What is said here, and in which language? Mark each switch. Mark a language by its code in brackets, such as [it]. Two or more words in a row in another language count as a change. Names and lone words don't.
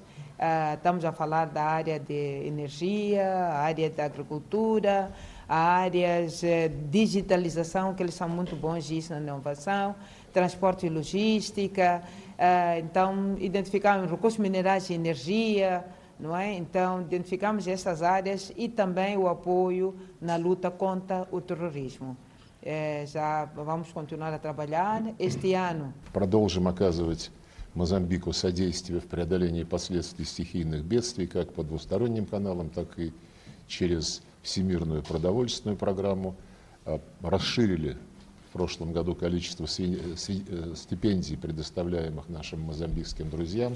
[pt] Estamos a falar da área de energia, a área da agricultura, áreas de digitalização, que eles são muito bons nisso na inovação, transporte e logística. Então, identificamos recursos minerais e energia, não é? Então, identificamos essas áreas e também o apoio na luta contra o terrorismo. Já vamos continuar a trabalhar este ano. [ru] Продолжим оказывать Мозамбику содействие в преодолении последствий стихийных бедствий как по двусторонним каналам, так и через Всемирную продовольственную программу. Расширили в прошлом году количество стипендий, предоставляемых нашим мозамбикским друзьям.